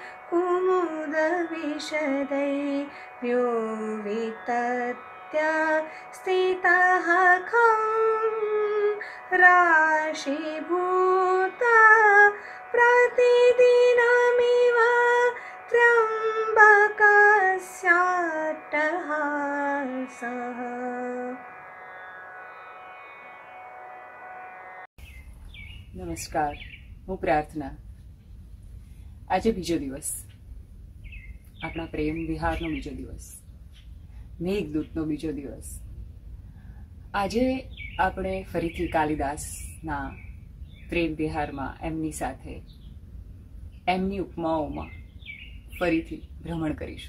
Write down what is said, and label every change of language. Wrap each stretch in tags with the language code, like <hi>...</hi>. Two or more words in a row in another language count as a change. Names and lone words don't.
<sa>कुमुदविशदैः यो वितत्य स्थितः खं राशीभूता प्रतिदिनमिव त्र्यम्बकस्याट्टहासः।</sa> <gu>નમસ્કાર, હું પ્રાર્થના. આજે બીજો દિવસ, આપણા પ્રેમ વિહારનો બીજો દિવસ, મેઘદૂતનો બીજો દિવસ. આજે આપણે ફરીથી કાલિદાસના પ્રેમ વિહારમાં એમની સાથે એમની ઉપમાઓમાં ફરીથી ભ્રમણ કરીશું.</gu>